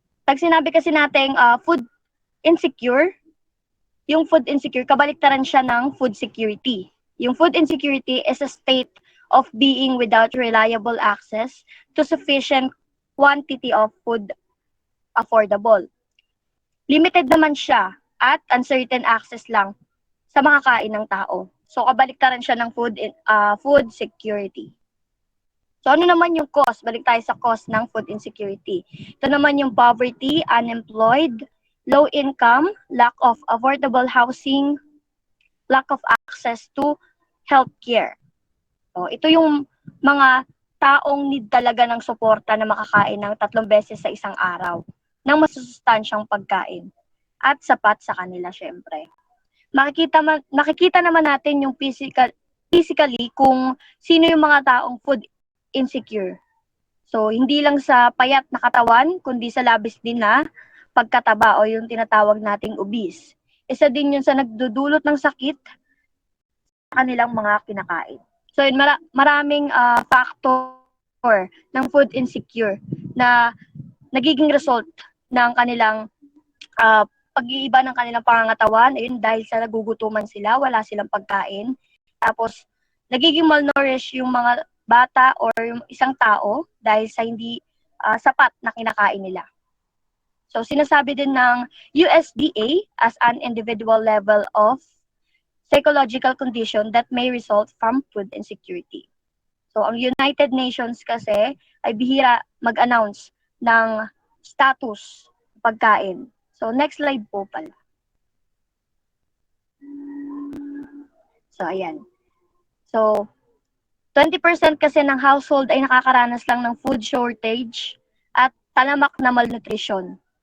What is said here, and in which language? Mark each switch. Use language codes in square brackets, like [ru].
[tl] Pag sinabi kasi nating food insecure, yung food insecure, kabaliktaran siya ng food security. [en] Yung food insecurity is a state of being without reliable access to sufficient quantity of food affordable. [tl] Limited naman siya at uncertain access lang sa mga kain ng tao. So kabaliktaran siya ng food security. So ano naman yung cause? Balik tayo sa cause ng food insecurity. Ito naman yung [en] poverty, unemployed, low income, lack of affordable housing, lack of access to healthcare. [tl] So ito yung mga taong need talaga ng suporta na makakain ng 3 beses sa isang araw ng masusustansyang pagkain at sapat sa kanila syempre. Makikita naman natin yung physically kung sino yung mga taong food insecure. So, hindi lang sa payat na katawan, kundi sa labis din na pagkataba o yung tinatawag nating obese. Isa din yun sa nagdudulot ng sakit sa kanilang mga kinakain. So, yun, maraming factor ng food insecure na nagiging result ng kanilang pag-iiba ng kanilang pangangatawan, ayun, dahil sa nagugutuman sila, wala silang pagkain. Tapos, nagiging malnourished yung mga bata or yung isang tao dahil sa hindi sapat na kinakain nila. So, sinasabi din ng [en] USDA as an individual level of psychological condition that may result from food insecurity. [tl] So, ang United Nations kasi ay bihira mag-announce ng status pagkain. So, next slide po pala. So, ayan. So, 20% kasi ng household ay nakakaranas lang ng food shortage at talamak na malnutrition.